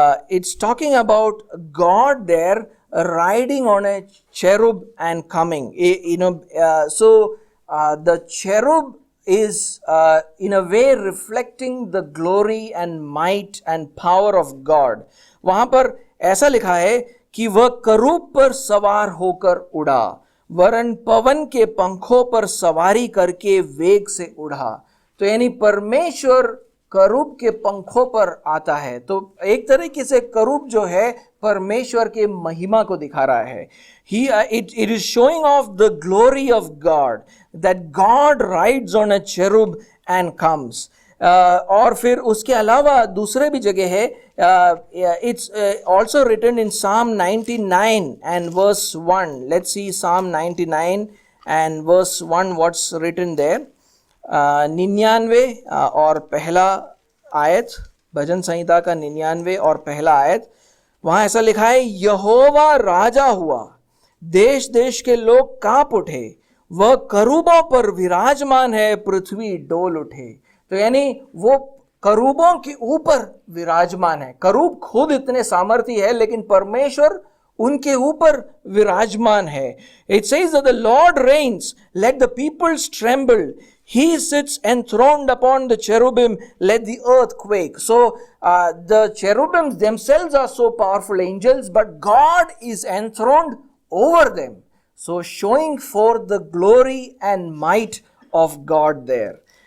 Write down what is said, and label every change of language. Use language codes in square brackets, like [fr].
[en] It's talking about God there riding on a cherub and coming. The cherub is in a way reflecting the glory and might and power of God. [hi] वहां पर ऐसा लिखा है कि वह करूब पर सवार होकर उड़ा, वरन पवन के पंखों पर सवारी करके वेग से उड़ा. तो यानी परमेश्वर करूब के पंखों पर आता है. तो एक तरीके से करूब जो है परमेश्वर के महिमा को दिखा रहा है. [en] It is showing off the glory of God, that God rides on a cherub and comes. [hi] और फिर उसके अलावा दूसरे भी जगह है. [en] It's also written in Psalm 99 and verse 1. Let's see Psalm 99 and verse 1, what's written there. [hi] 99 और पहला आयत, भजन संहिता का 99 और पहला आयत, वहां ऐसा लिखा है, यहोवा राजा हुआ, देश देश के लोग कांप उठे, वह करूबों पर विराजमान है, पृथ्वी डोल उठे. तो यानी वो करूबों के ऊपर विराजमान है. करूब खुद इतने सामर्थी है, लेकिन परमेश्वर उनके ऊपर विराजमान है. [en] It says that the Lord reigns, let the peoples tremble. He sits enthroned upon the cherubim, let the earth quake. So the cherubims themselves are so powerful angels, but God is enthroned over them. So showing forth the glory and might of God there.